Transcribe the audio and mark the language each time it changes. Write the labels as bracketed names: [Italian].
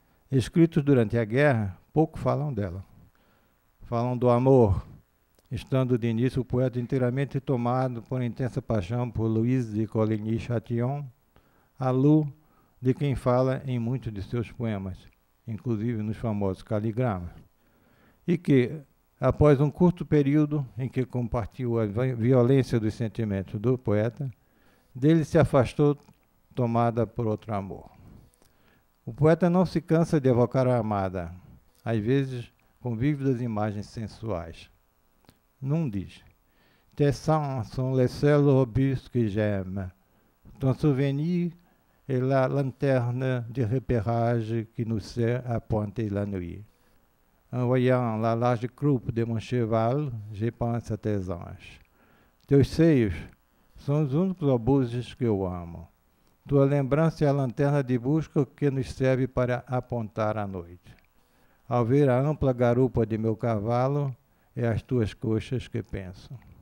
[Portuguese] Escritos durante a guerra, pouco falam dela. Falam do amor, estando de início o poeta inteiramente tomado por intensa paixão por Louise de Coligny-Châtillon, a Lu, de quem fala em muitos de seus poemas, inclusive nos famosos Caligramas, e que, após um curto período em que compartilhou a violência dos sentimentos do poeta, dele se afastou, tomada por outro amor. O poeta não se cansa de evocar a amada, às vezes com vívidas imagens sensuais. Num diz: [French] Tes seins sont les seuls robustes que j'aime. Ton souvenir est la lanterne de repérage qui nous sert à pointer la nuit. En voyant la large croupe de mon cheval, je pense à tes anges. [Portuguese] Teus seios são os únicos obuses que eu amo. Tua lembrança é a lanterna de busca que nos serve para apontar a noite. Ao ver a ampla garupa de meu cavalo, é as tuas coxas que penso.